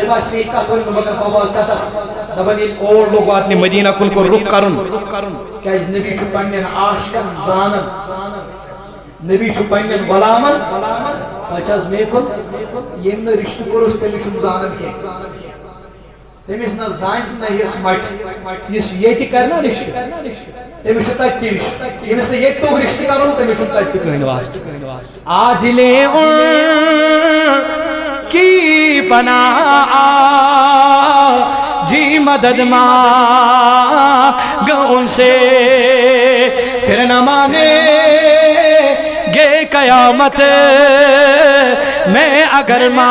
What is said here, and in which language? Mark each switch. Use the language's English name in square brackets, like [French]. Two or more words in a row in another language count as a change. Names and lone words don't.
[Kashmiri] باسہِ مےٚ یہِ کتھ ؤنۍ مگر قبال ژَتس دپان ییٚلہِ اور لوگ واتنہِ مدینہ کُن کوٚر رُخ کرُن کیازِ نبی چھُ پننٮ۪ن عاشقن زانان نبی چھُ پننٮ۪ن غلامن تۄہہِ چھِ حظ مےٚ کُن ییٚمۍ نہٕ رشتہٕ کوٚرُس تٔمِس چھُنہٕ زانان کینٛہہ تٔمِس نہ زانہِ نہ یس مٹہِ یُس ییٚتہِ کرِ نا رشتہٕ تٔمِس چھُ تتہِ تہِ رشتہٕ ییٚمِس نہٕ ییٚتہِ توٚگ رشتہٕ کرُن تٔمِس چھُنہٕ تتہِ تہِ کٕہٕنۍ واسطہٕ [Urdu] آج لے ان کی پناہ جی مدد مانگ ان سے پھر نہ مانے گے قیامت میں اگر